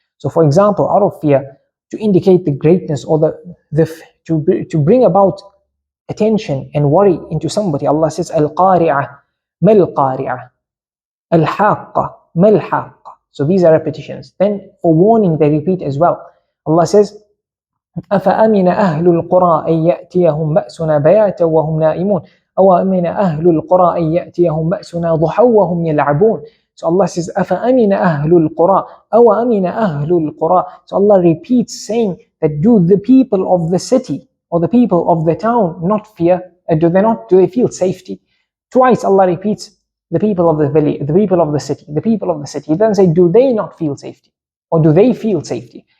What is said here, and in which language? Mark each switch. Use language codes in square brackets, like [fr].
[en] So for example, out of fear, to indicate the greatness or to bring about attention and worry into somebody, Allah says Al-Qari'ah, Mal-Qari'ah, Al-Haqqa, Mal-Haqqa. So these are repetitions. Then for warning they repeat as well. Allah says [ar] أفأمن أهل القرى أن يأتيهم بأسنا بياتا وهم نائمون أو أمن أهل القرى أن يأتيهم بأسنا ضحى وهم يلعبون. [en] So Allah says [ar] أفأمن أهل القرى أو أمن أهل القرى. [en] So Allah repeats saying that do the people of the city or the people of the town not fear? Do they feel safety? Twice Allah repeats the people of the village, the people of the city, the people of the city. He doesn't say do they not feel safety or do they feel safety.